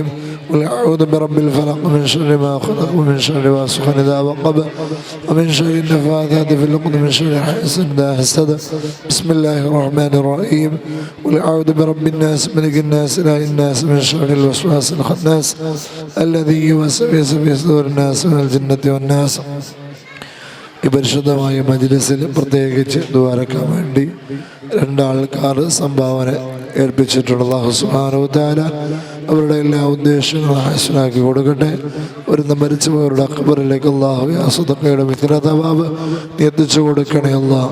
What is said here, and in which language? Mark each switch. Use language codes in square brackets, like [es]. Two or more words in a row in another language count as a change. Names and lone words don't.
[ar] قل أعوذ برب الفلق من شر ما خلق ومن شر غاسق إذا وقب ومن شر النفاثات في العقد من شر حاسد إذا حسد. بسم الله الرحمن الرحيم. قل أعوذ برب الناس ملك الناس إله الناس من شر الوسواس الخناس الذي يوسوس في صدور الناس من الجنة والناس. [ml] ഈ പരിശുദ്ധമായ മജ്‌ലിസിൽ പ്രത്യേകിച്ച് ദുആറക്കാൻ വേണ്ടി 2 ആൾക്കാർ സംഭാവന ഏൽപ്പിച്ചിട്ടുണ്ട്. [ar] الله سبحانه وتعالى [ml] അവരുടെ എല്ലാ ഉദ്ദേശങ്ങളും ഹസനാക്കി കൊടുക്കട്ടെ. വരുന്ന മരിച്ചുപോയവരുടെ ഖബറിലേക്ക് അല്ലാഹു യാ സദഖയുടെ [ar] مثل ثواب [ml] എത്തിച്ചു കൊടുക്കണേ അല്ലാഹ്.